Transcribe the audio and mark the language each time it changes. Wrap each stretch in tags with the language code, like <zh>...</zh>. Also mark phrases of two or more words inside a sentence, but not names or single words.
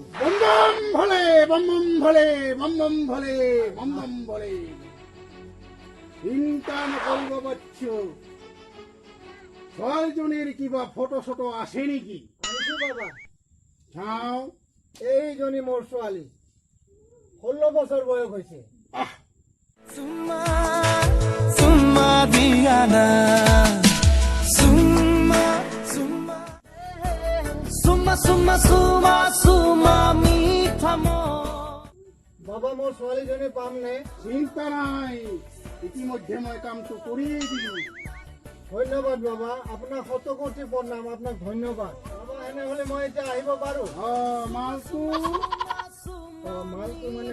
<hi>বম বম ভলে বম বম ভলে বম বম ভলে বম বম ভলে।</hi> <as>চিন্তা নকৰিব বাচ্চু, ছোৱালীজনীৰ কিবা ফটো চটো আছে নেকি? আনিছোঁ বাবা, চাওঁ। এইজনী মোৰ ছোৱালী, 16 বছৰ বয়স হৈছে। Suma, Suma Diana, Suma, Suma, Suma, Suma, Suma, Suma, Mitha Mon. বাবা মোৰ ছোৱালীজনী পাম নে? চিন্তা নাই, ইতিমধ্যে মই কামটো কৰিয়েই দিলোঁ। ধন্যবাদ বাবা, আপোনাক শতকোটি প্ৰণাম, আপোনাক ধন্যবাদ। বাবা এনেহ'লে মই এতিয়া আহিব পাৰোঁ? মালটো মালটো মানে</as>